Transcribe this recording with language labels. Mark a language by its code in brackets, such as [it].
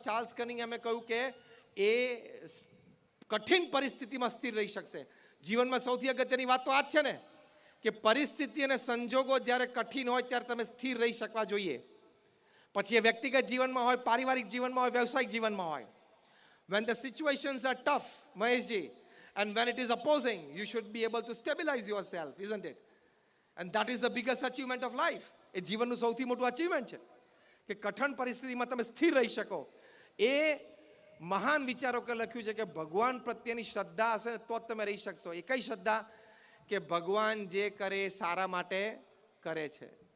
[gu] Charles કનિંગહામે કહ્યું કે એ કઠિન પરિસ્થિતિમાં સ્થિર રહી શકશે. જીવનમાં સૌથી અગત્યની વાત તો આ જ છે ને, કે પરિસ્થિતિ અને સંજોગો જ્યારે કઠિન હોય ત્યારે તમે સ્થિર રહી શકવા જોઈએ. પછી એ વ્યક્તિગત જીવનમાં હોય, પારિવારિક જીવનમાં હોય, વ્યવસાયિક જીવનમાં હોય. [en] When the situations are tough, Maheshji, and when it is opposing, you should be able to stabilize yourself, isn't it? And that is the biggest achievement of life. [gu] એ જીવનનું સૌથી મોટું અચીવમેન્ટ છે કે કઠણ પરિસ્થિતિમાં તમે સ્થિર રહી શકો. એ મહાન વિચારકોએ લખ્યું છે કે ભગવાન પ્રત્યેની શ્રદ્ધા હશે ને તો જ તમે રહી શકશો. એ કઈ શ્રદ્ધા? કે ભગવાન જે કરે એ સારા માટે કરે છે.